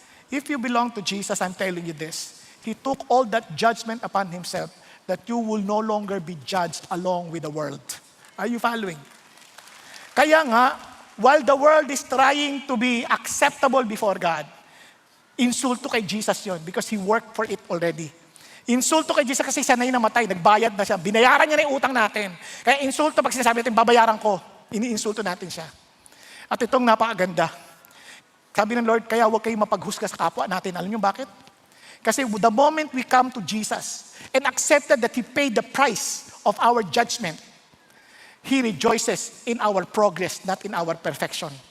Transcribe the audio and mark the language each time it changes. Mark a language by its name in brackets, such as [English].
[English] If you belong to Jesus, I'm telling you this. He took all that judgment upon Himself that you will no longer be judged along with the world. Are you following? Kaya nga, while the world is trying to be acceptable before God, [Filipino] insulto kay Jesus yon [English] because He worked for it already. [Filipino] Insulto kay Jesus kasi siya na yung namatay, nagbayad na siya, binayaran niya na yung utang natin. Kaya insulto pag sinasabi natin, babayaran ko, iniinsulto natin siya. At itong napakaganda. Sabi ng Lord, kaya huwag kayong mapaghusga sa kapwa natin. Alam niyo bakit? [English] Kasi the moment we come to Jesus and accepted that He paid the price of our judgment, He rejoices in our progress, not in our perfection.